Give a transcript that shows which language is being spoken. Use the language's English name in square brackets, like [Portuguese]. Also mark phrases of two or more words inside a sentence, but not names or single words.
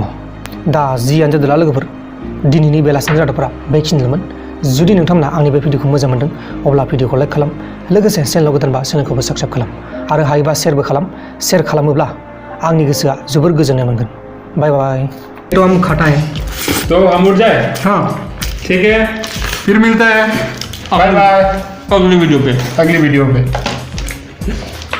[Bodo] दा जियानो जादोला लोगोफोर, दिनैनि बेलासिनि रादाबफोरा बेखिनिल'मोन। जुदि नोंथांमोना आंनि बे भिडिअखौ मोजां मोनदों अब्ला भिडिअखौ लाइक खालाम, लोगोसे चेनेलाव गोदानबा चेनेलखौबो साबस्क्राइब खालाम आरो हायोबा शेयारबो खालाम। शेयार खालामोब्ला आंनि गोसोआ जोबोर गोजोननाय मोनगोन। [English] bye bye. [Hindi] तो हम खटाएं तो हम उठ जाए। हाँ ठीक है, फिर मिलता है। [English] bye bye. [Hindi] अगली वीडियो पे।